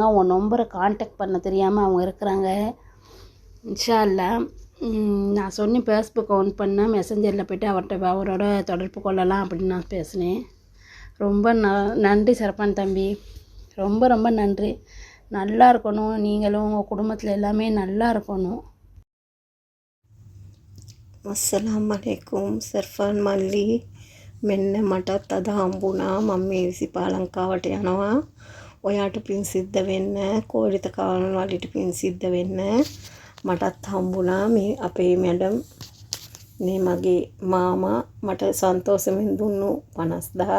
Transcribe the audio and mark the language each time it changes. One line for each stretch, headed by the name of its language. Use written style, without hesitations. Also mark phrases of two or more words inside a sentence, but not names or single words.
Tamil: உங்கள் நம்பரை கான்டாக்ட் பண்ண தெரியாமல் அவங்க இருக்கிறாங்க.
Arabic: إن شاء الله
Tamil: நான் சொன்னேன் ஃபேஸ்புக் ஆன் பண்ணால் மெசஞ்சரில் போய்ட்டு அவரோட தொடர்பு கொள்ளலாம் அப்படின்னு நான் பேசினேன். ரொம்ப நன்றி சரப்பன் தம்பி, ரொம்ப ரொம்ப நன்றி. நல்லா இருக்கணும். நீங்களும் உங்கள் குடும்பத்தில் எல்லாமே நல்லா இருக்கணும்.
Arabic: السلام عليكم
Sinhala: සර්ෆාන් මල්ලි. මෙන්න මටත් අද හම්බුණා. මම මේ විසිපා ලංකාවට යනවා. ඔයාට පින් සිද්ධ වෙන්න, කෝලිත කාවන වලට පින් සිද්ධ වෙන්න. මටත් හම්බුණා මේ අපේ මැඩම් මේ මගේ මාමා මට සන්තෝෂෙන් දුන්නු 50,000.